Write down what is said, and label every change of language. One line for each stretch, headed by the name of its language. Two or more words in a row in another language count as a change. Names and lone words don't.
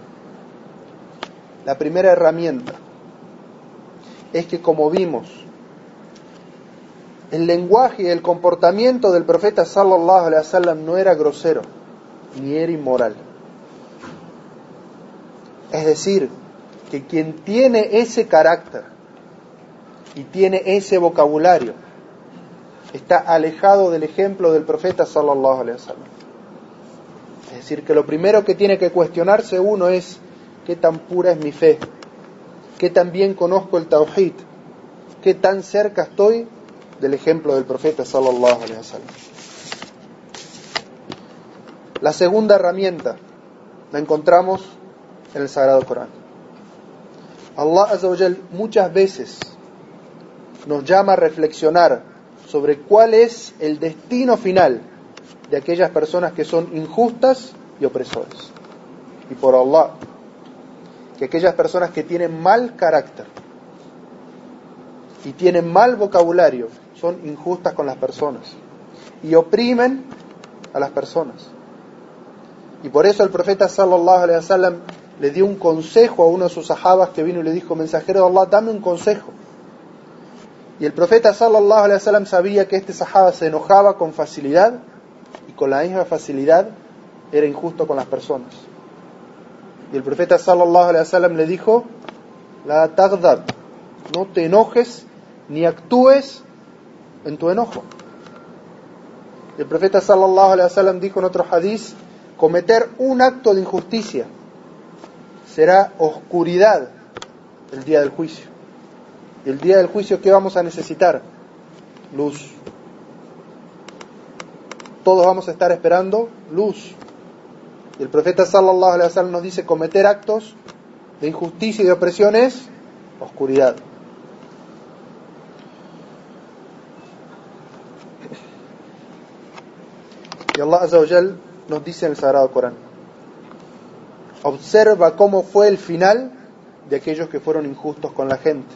Spanish: La primera herramienta es que, como vimos, el lenguaje y el comportamiento del profeta
Arabic: صلى الله عليه وسلم
Spanish: no era grosero ni era inmoral. Es decir, que quien tiene ese carácter y tiene ese vocabulario está alejado del ejemplo del profeta
Arabic: صلى الله عليه وسلم.
Spanish: Es decir, que lo primero que tiene que cuestionarse uno es: ¿qué tan pura es mi fe? ¿Qué tan bien conozco el tawhid? ¿Qué tan cerca estoy del ejemplo del profeta
Arabic: صلى الله عليه وسلم?
Spanish: La segunda herramienta la encontramos en el Sagrado Corán. Allah
Arabic: عز وجل
Spanish: muchas veces nos llama a reflexionar sobre cuál es el destino final de aquellas personas que son injustas y opresores. Y por Allah, que aquellas personas que tienen mal carácter y tienen mal vocabulario son injustas con las personas y oprimen a las personas. Y por eso el profeta
Arabic: صلى الله عليه وسلم
Spanish: le dio un consejo a uno de sus sahabas que vino y le dijo: mensajero de Allah, dame un consejo. Y el profeta
Arabic: صلى الله عليه وسلم
Spanish: sabía que este sahaba se enojaba con facilidad y con la misma facilidad era injusto con las personas. Y el profeta
Arabic: صلى الله عليه وسلم
Spanish: le dijo:
Arabic: لا تغضب,
Spanish: no te enojes ni actúes en tu enojo. Y el profeta
Arabic: صلى الله عليه وسلم
Spanish: dijo en otro hadiz: cometer un acto de injusticia será oscuridad el día del juicio. Y el día del juicio, ¿qué vamos a necesitar? Luz. Todos vamos a estar esperando luz. Y el profeta
Arabic: صلى الله عليه وسلم
Spanish: nos dice: cometer actos de injusticia y de opresión es oscuridad. Y Allah
Arabic: عز وجل
Spanish: nos dice en el Sagrado Corán: observa cómo fue el final de aquellos que fueron injustos con la gente.